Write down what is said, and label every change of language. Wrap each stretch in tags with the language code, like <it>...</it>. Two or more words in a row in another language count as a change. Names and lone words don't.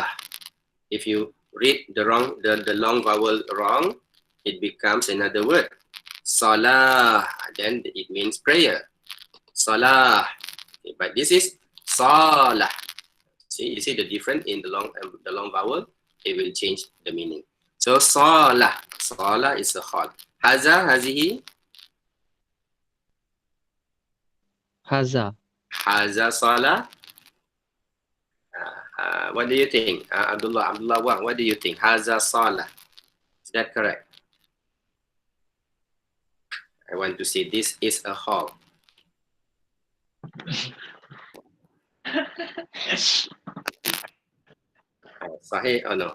<en>If you read the long vowel wrong, it becomes another word. Salah, then it means prayer. Salah. Okay, but this is salah. See, you see the difference in the long vowel? It will change the meaning. So salah. Salah is a hall.</en> <ar>هذا، هذه.</ar> <en>Haza.</en> <ar>هذا صالة.</ar> <en>What do you think? Abdullah Wang, what do you think?</en> <ar>هذا صالة.</ar> <en>Is that correct? I want to say this is a hall. Sahih or no?</en>